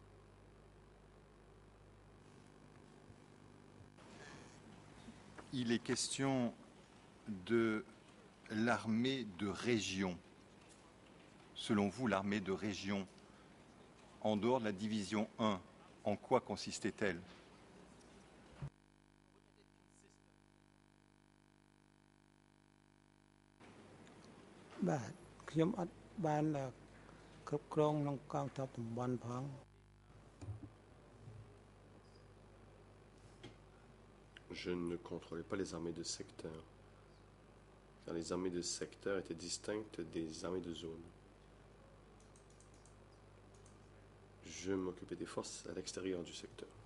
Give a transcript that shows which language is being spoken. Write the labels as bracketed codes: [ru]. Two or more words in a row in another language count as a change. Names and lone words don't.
[fr] Il est question de l'armée de région. Selon vous, l'armée de région, en dehors de la division 1, en quoi consistait-elle? [km] បាទខ្ញុំអត់បានគ្រប់គ្រងក្នុងកងទ័ពតំបន់ផង [fr] Je ne contrôlais pas les armées de secteur, car les armées de secteur étaient distinctes des armées de zone. Je m'occupais des forces à l'extérieur du secteur.